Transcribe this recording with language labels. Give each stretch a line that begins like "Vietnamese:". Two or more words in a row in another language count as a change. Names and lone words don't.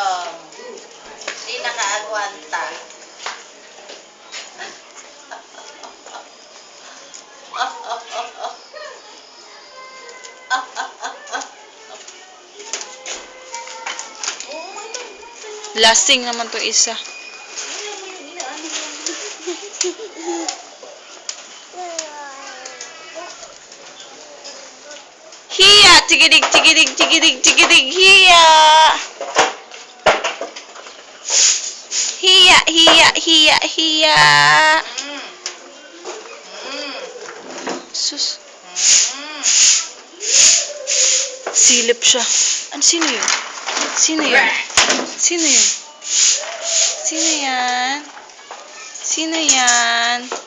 Hiligaynon: Di nakaagwanta. Lasting naman to isa. Hiya! Tigidig, tigidig, tigidig, tigidig, hiya! Hiya, hiya, hiya, hiya! Sus.
Filipino: Silip siya. Ano, sino yun? Sino yun? Sino yun? Sino yan? Sino yan?